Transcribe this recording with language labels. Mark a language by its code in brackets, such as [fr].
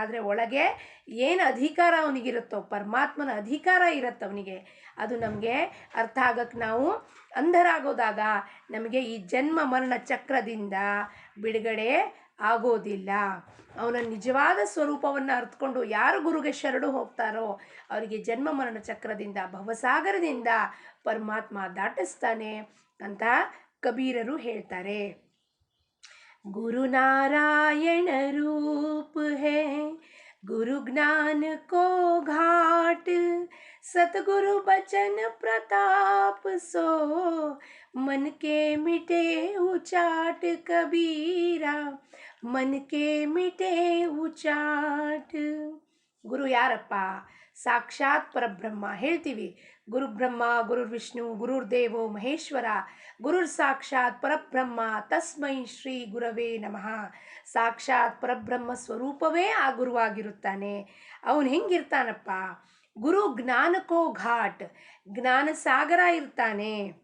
[kn] ಆದರೆ ಒಳಗೆ ಏನು ಅಧಿಕಾರ ಅವನಿಗಿರುತ್ತೋ, ಪರಮಾತ್ಮನ ಅಧಿಕಾರ ಇರುತ್ತೆ ಅವನಿಗೆ, ಅದು ನಮಗೆ ಅರ್ಥ ಆಗಕ್ಕೆ ನಾವು ಅಂಧರಾಗೋದಾಗ ನಮಗೆ ಈ ಜನ್ಮ ಮರಣ ಚಕ್ರದಿಂದ ಬಿಡುಗಡೆ ಆಗೋದಿಲ್ಲ. ಅವನ ನಿಜವಾದ ಸ್ವರೂಪವನ್ನು ಅರ್ಥಕೊಂಡು ಯಾರು ಗುರುಗೆ ಶರಣು ಹೋಗ್ತಾರೋ ಅವರಿಗೆ ಜನ್ಮ ಮರಣ ಚಕ್ರದಿಂದ, ಭವಸಾಗರದಿಂದ ಪರಮಾತ್ಮ ದಾಟಿಸ್ತಾನೆ ಅಂತ ಕಬೀರರು ಹೇಳ್ತಾರೆ. [hi] ಗುರು ನಾರಾಯಣ ರೂಪ ಹೇ गुरु ज्ञान को घाट, सतगुरु बचन प्रताप सो, मन के मिटे उचाट, कबीरा मन के मिटे उचाट. [kn] ಗುರು ಯಾರಪ್ಪ? ಸಾಕ್ಷಾತ್ ಪರಬ್ರಹ್ಮ ಹೇಳ್ತೀವಿ. [sa] ಗುರು ಬ್ರಹ್ಮ, ಗುರು ವಿಷ್ಣು, ಗುರುರ್ ದೇವೋ ಮಹೇಶ್ವರ, ಗುರುರ್ ಸಾಕ್ಷಾತ್ ಪರಬ್ರಹ್ಮ, ತಸ್ಮೈ ಶ್ರೀ ಗುರವೇ ನಮಃ. [kn] ಸಾಕ್ಷಾತ್ ಪರಬ್ರಹ್ಮ ಸ್ವರೂಪವೇ ಆ ಗುರುವಾಗಿರುತ್ತಾನೆ. ಅವನು ಹೆಂಗಿರ್ತಾನಪ್ಪ? [hi] ಗುರು ಜ್ಞಾನಕೋ ಘಾಟ್, [kn] ಜ್ಞಾನ ಸಾಗರ ಇರ್ತಾನೆ.